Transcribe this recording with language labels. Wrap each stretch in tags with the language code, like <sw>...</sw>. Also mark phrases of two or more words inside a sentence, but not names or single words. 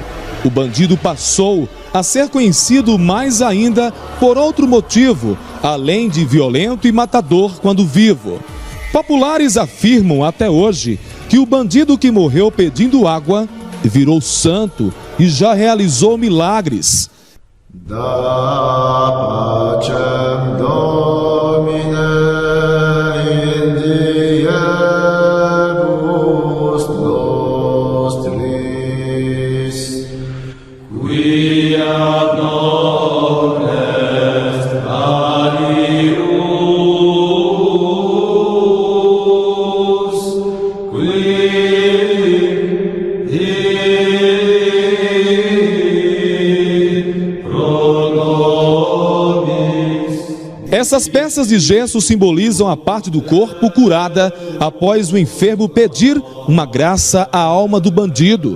<pt>O bandido passou a ser conhecido mais ainda por outro motivo, além de violento e matador quando vivo. Populares afirmam até hoje que o bandido que morreu pedindo água virou santo e já realizou milagres.</pt> <la>Da pacem Domine in diebus nostris, qui ad non est alius, qui</la> <pt>Essas peças de gesso simbolizam a parte do corpo curada após o enfermo pedir uma graça à alma do bandido.</pt>